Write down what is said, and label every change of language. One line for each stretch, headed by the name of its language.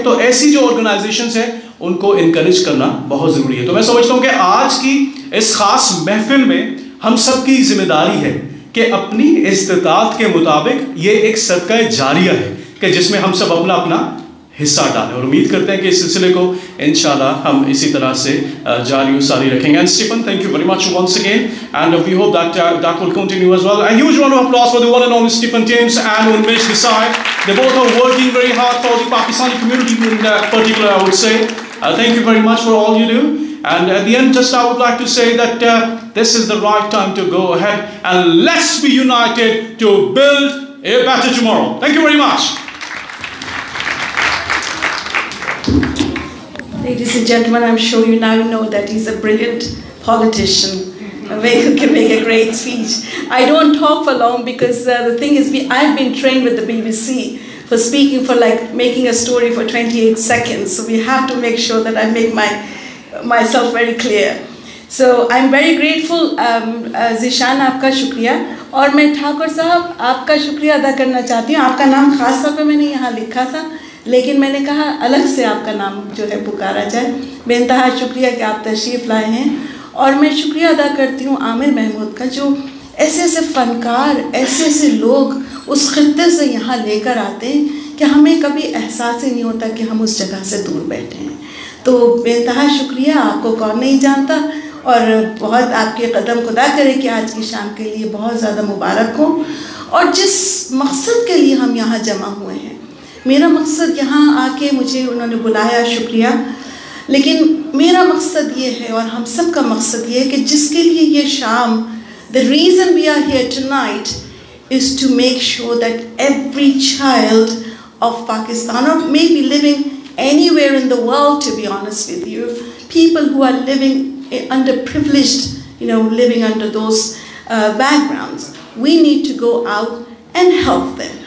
Urdu: تو ایسی جو آرگنائزیشنز ہیں ان کو انکریج کرنا بہت ضروری ہے. تو میں سمجھتا ہوں کہ آج کی اس خاص محفل میں ہم سب کی ذمہ داری ہے کہ اپنی استطاعت کے مطابق یہ ایک صدقہ جاریہ ہے کہ جس میں ہم سب اپنا اپنا حصہ ڈالیں, اور امید کرتے ہیں کہ اس سلسلے کو انشاءاللہ ہم اسی طرح سے جاری و ساری رکھیں گے.
English: And Stephen, thank you very much once again, and we hope that will continue as well. A huge round of applause for the one and only Stephen Thames and Unmesh Desai. They both are working very hard for the Pakistani community in particular, I would say. Thank you very much for all you do. And at the end, just I would like to say that this is the right time to go ahead and let's be united to build a better tomorrow. Thank you very much. Ladies and gentlemen, I'm sure you now know that he's a brilliant politician who can make a great speech. I don't talk for long because the thing is, I've been trained with the BBC for speaking for like making a story for 28 seconds. So we have to make sure that I make myself very clear. So I'm very grateful.
Urdu: Zeeshan, آپ کا شکریہ. اور میں ٹھاکر صاحب آپ کا شکریہ ادا کرنا چاہتی ہوں. آپ کا نام خاص طور پہ میں نے یہاں لکھا تھا, لیکن میں نے کہا الگ سے آپ کا نام جو ہے پکارا جائے. بے انتہا شکریہ کہ آپ تشریف لائے ہیں. اور میں شکریہ ادا کرتی ہوں عامر محمود کا, جو ایسے ایسے فنکار, ایسے ایسے لوگ اس خطے سے یہاں لے کر آتے ہیں کہ ہمیں کبھی احساس ہی نہیں ہوتا کہ ہم اس جگہ سے دور بیٹھے ہیں. تو بے انتہا شکریہ, آپ کو کون نہیں جانتا, اور بہت آپ کے قدم خدا کرے کہ آج کی شام کے لیے بہت زیادہ مبارک ہوں. اور جس مقصد کے لیے ہم یہاں جمع ہوئے ہیں, میرا مقصد یہاں آ کے مجھے انہوں نے بلایا, شکریہ, لیکن میرا مقصد یہ ہے اور ہم سب کا مقصد یہ ہے کہ جس کے لیے یہ شام,
English: the reason we are here tonight is to make sure that every child of Pakistan, or maybe living anywhere in the world, to be honest with you, people who are living underprivileged, living under those backgrounds, we need to go out and help them.